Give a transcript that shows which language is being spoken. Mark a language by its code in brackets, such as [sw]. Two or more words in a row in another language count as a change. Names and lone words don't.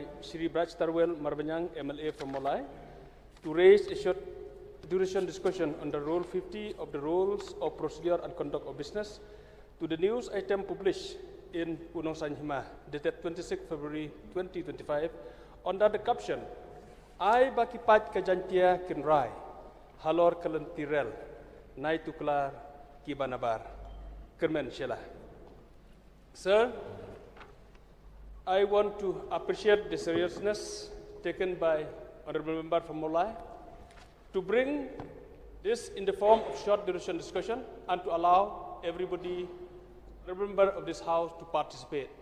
[en] Shri Braj Tarwel Marbanyang, MLA from Molai, to raise a short duration discussion on the Rule 50 of the Rules of Procedure and Conduct of Business to the news item published in Unong Sanhima, dated 26 February 2025, under the caption, [kha] I Bakipat Kajantia Kinrai, Halor Kalantirel, Naituklar Kibanabar, Kyrmen Shylla. [en] Sir, I want to appreciate the seriousness taken by Honorable Member from Molai to bring this in the form of short duration discussion and to allow everybody, every member of this House to participate.